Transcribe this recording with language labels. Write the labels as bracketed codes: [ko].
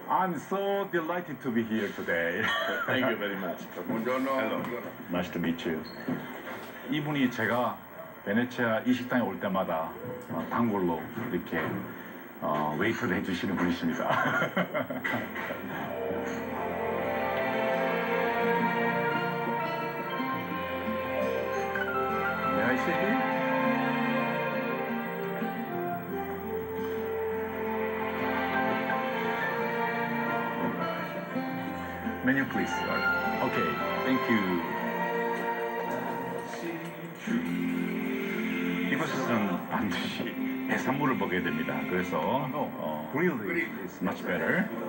[en] I'm so delighted to be here today. Thank you very much. [it] Buongiorno. [en] Hello. Nice to meet you. [ko] 이분이 제가 베네치아 이 식당에 올 때마다 단골로 이렇게 웨이트를 해주시는 분이십니다. [en] May I sit here? Menu please. Okay, thank you. [ko] 이곳에서는 반드시 해산물을 먹어야 됩니다. 그래서 [en] grilled is much better.